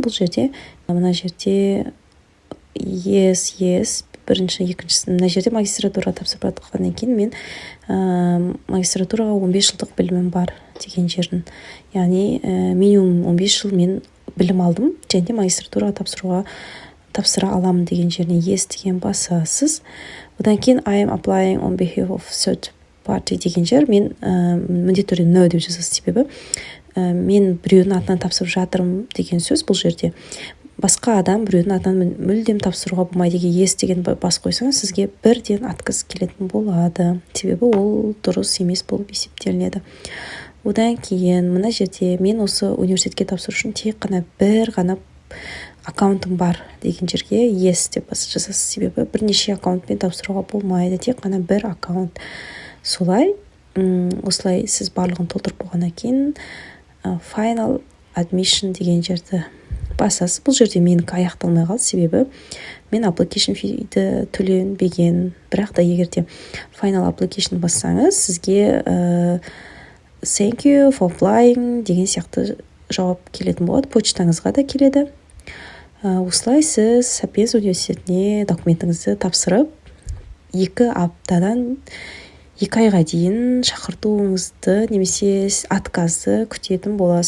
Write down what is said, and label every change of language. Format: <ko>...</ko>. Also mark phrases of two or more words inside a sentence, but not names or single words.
<kk>Бұл жерде, мына жерде yes, бірінші, екіншісі, мына жерде магистратура тапсырып жатқаннан кейін мен магистратураға 15 жылдық білімім бар деген жерін. Яғни минимум 15 жыл мен білім алдым, және магистратураға тапсыра аламын деген жеріне yes деген басасыз. Одан кейін</kk> <en>I am applying on behalf of third party</en> <kk>деген жер, мен міндетті түрде no деп жазасыз, себебі мен біреудің атынан тапсырып жатырмын деген сөз. Бұл жерде басқа адам біреудің атынан мүлдем тапсыруға болмайды деген yes деген бас қойсаңыз, сізге бірден отказ келетін болады, себебі ол дұрыс емес болып есептелінеді. Одан кейін мына жерде мен осы университетке тапсыру үшін тек қана бір ғана аккаунтым бар деген жерге yes деп жазасыз, себебі бірнеше аккаунтпен тапсыруға болмайды, тек қана бір аккаунт. Солай, осылай сіз барлығын толтырып болғаннан кейін</kk> <en>final admission</en> <kk>деген жерді басасыз. Бұл жерде менікі аяқталмай қалды, себебі мен</kk> <en>application fee-</en> <kk>ді төленбеген. Бірақ та егерде</kk> <en>final application</en> <kk>бассаңыз, сізге</kk> <en>thank you for applying</en> <kk>деген сияқты жауап келетін болады. Почтаңызға да келеді. Осылай сіз Сапиенс университетіне документіңізді тапсырып, 2 аптадан 2 айға дейін шақыртуыңызды немесе отказды күтетін боласыз.</kk>